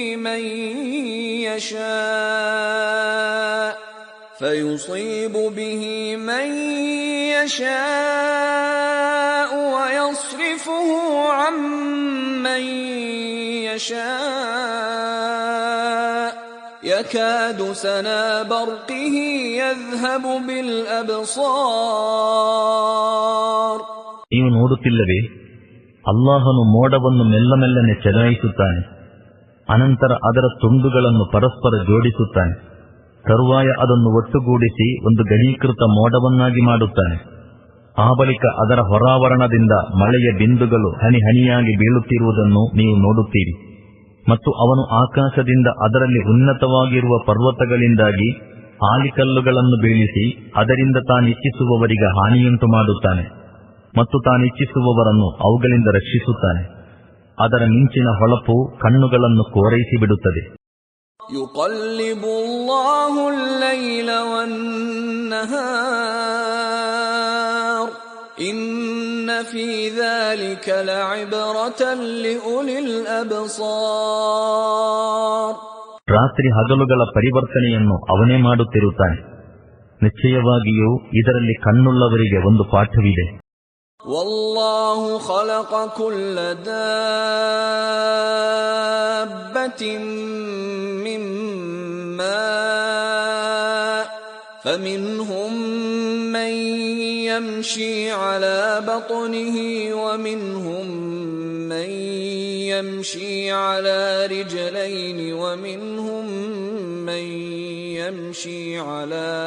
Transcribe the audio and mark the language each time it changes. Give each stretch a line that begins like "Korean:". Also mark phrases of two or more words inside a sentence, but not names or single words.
Arabic: من يشاء ويصرفه عن من يشاء يكاد سنا برقه يذهب بالأبصار.
Kannada: ನೀವು ನೋಡುತ್ತಿಲ್ಲವೇ? ಅಲ್ಲಾಹನು ಮೋಡವನ್ನು ಮೆಲ್ಲ ಮೆಲ್ಲನೆ ಚಲಾಯಿಸುತ್ತಾನೆ. ಅನಂತರ ಅದರ ತುಂಡುಗಳನ್ನು ಪರಸ್ಪರ ಜೋಡಿಸುತ್ತಾನೆ. ತರುವಾಯ ಅದನ್ನು ಒಟ್ಟುಗೂಡಿಸಿ ಒಂದು ಘನೀಕೃತ ಮೋಡವನ್ನಾಗಿ ಮಾಡುತ್ತಾನೆ. ಆ ಬಳಿಕ ಅದರ ಹೊರಾವರಣದಿಂದ ಮಳೆಯ ಬಿಂದುಗಳು ಹನಿ ಹನಿಯಾಗಿ ಬೀಳುತ್ತಿರುವುದನ್ನು ನೀವು ನೋಡುತ್ತೀರಿ. ಮತ್ತು ಅವನು ಆಕಾಶದಿಂದ ಅದರಲ್ಲಿ ಉನ್ನತವಾಗಿರುವ ಪರ್ವತಗಳಿಂದಾಗಿ ಆಲಿಕಲ್ಲುಗಳನ್ನು ಬೀಳಿಸಿ ಅದರಿಂದ ತಾನಿಚ್ಛಿಸುವವರಿಗೆ ಹಾನಿಯುಂಟು ಮಾಡುತ್ತಾನೆ ಮತ್ತು ತಾನಿಚ್ಛಿಸುವವರನ್ನು ಅವುಗಳಿಂದ ರಕ್ಷಿಸುತ್ತಾನೆ. ಅದರ ಮಿಂಚಿನ ಹೊಳಪು ಕಣ್ಣುಗಳನ್ನು ಕೋರೈಸಿ ಬಿಡುತ್ತದೆ.
Arabic: يقلب الله الليل والنهار إن في ذلك لعبرة لأولي الأبصار.
Kannada: ರಾತ್ರಿ ಹಗಲುಗಳ ಪರಿವರ್ತನೆಯನ್ನು ಅವನೇ ಮಾಡುತ್ತಿರುತ್ತಾನೆ. ನಿಶ್ಚಯವಾಗಿಯೂ ಇದರಲ್ಲಿ ಕಣ್ಣುಳ್ಳವರಿಗೆ ಒಂದು ಪಾಠವಿದೆ.
Arabic: والله خلق كل دابة من ماء فمنهم من يمشي على بطنه ومنهم من يمشي على رجلين ومنهم من يمشي على